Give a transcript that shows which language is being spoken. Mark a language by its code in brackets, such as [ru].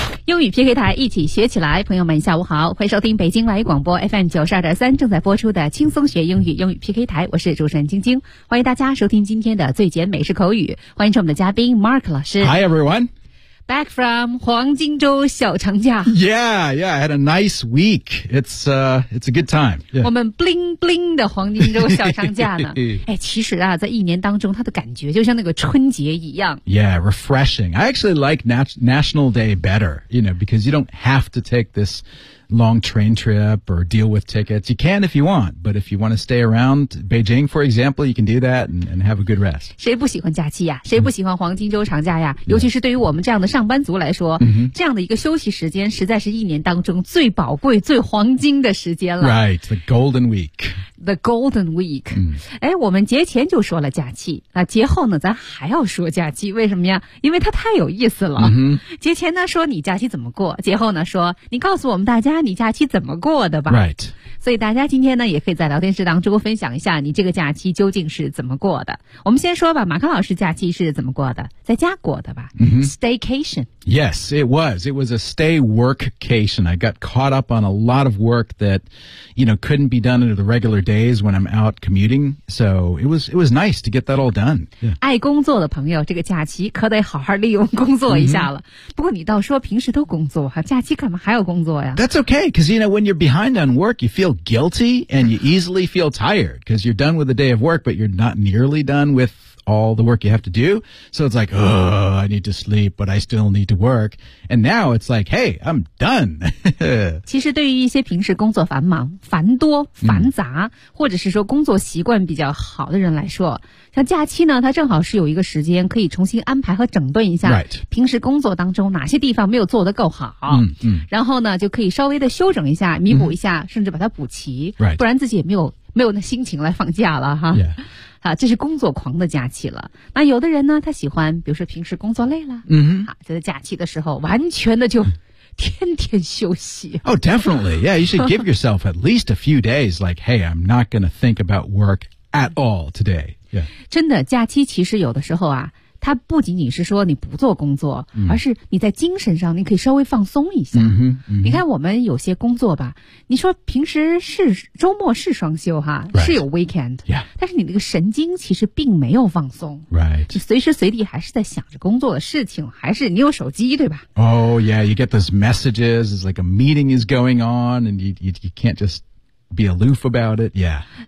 [zh] 英语 PK 台一起学起来，朋友们下午好，欢迎收听北京外语广播 FM 92.3正在播出的轻松学英语英语 PK 台，我是主持人晶晶，欢迎大家收听今天的最简美式口语，欢迎我们的嘉宾 Mark 老师。 [en] Hi everyone！ Back from 黄金周小长假。 Yeah, I had a nice week. It's a good time.、Yeah. [zh] 我们 bling bling 的黄金周小长假呢。哎，其实啊，在一年当中，它的感觉就像那个春节一样。 [en] Yeah, refreshing. I actually like National Day better, you know, because you don't have to take this long train trip or deal with tickets. You can if you want, but if you want to stay around Beijing, for example, you can do that and have a good rest. [zh] 谁不喜欢假期呀？谁不喜欢黄金周长假呀？尤其是对于我们这样的上班族来说，这样的一个休息时间实在是一年当中最宝贵、最黄金的时间了。 [en] Right, the golden week. The Golden Week. [zh] 哎，我们节前就说了假期，那节后呢，咱还要说假期，为什么呀？因为它太有意思了。节前呢，说你假期怎么过，节后呢，说你告诉我们大家你假期怎么过的吧。 [en] Right. [zh] 所以大家今天呢，也可以在聊天室当中分享一下你这个假期究竟是怎么过的。我们先说吧，马康老师假期是怎么过的？在家过的吧。Staycation. [en] Yes, it was. It was a stay workcation. I got caught up on a lot of work that, you know, couldn't be done under the regular day. days when I'm out commuting, so it was nice to get that all done. Yeah. [zh] 爱工作的朋友，这个假期可得好好利用工作一下了。不过你倒说平时都工作，假期干嘛还要工作呀？ [en] That's okay, because you know when you're behind on work, you feel guilty and you easily feel tired because you're done with the day of work, but you're not nearly done with all the work you have to do. So it's like, oh, I need to sleep, but I still need to work. And now it's like, hey, I'm done. [zh] 其实对于一些平时工作繁忙、繁多、繁杂，或者是说工作习惯比较好的人来说，像假期呢，它正好是有一个时间可以重新安排和整顿一下、 [en] right. [zh] 平时工作当中哪些地方没有做得够好、然后呢就可以稍微的修整一下弥补一下、甚至把它补齐、 [en] right. [zh] 不然自己也没有那心情来放假了哈、 [en] yeah. [zh] 啊，这是工作狂的假期了。那有的人呢他喜欢比如说平时工作累了、就在假期的时候完全的就天天休息。 [en] Oh, definitely. Yeah, you should give yourself at least a few days like, hey, I'm not going to think about work at all today. Yeah. [zh] 真的，假期其实有的时候啊，它不仅仅是说你不做工作，而是你在精神上你可以稍微放松一下。你看我们有些工作吧，你说平时是周末是双休哈、 [en] right. [zh] 是有 weekend、 [en] yeah. [zh] 但是你那个神经其实并没有放松、 [en] right. [zh] 你随时随地还是在想着工作的事情，还是你有手机对吧。 [en] Oh yeah, you get those messages, it's like a meeting is going on and you can't justbe aloof about it, yeah.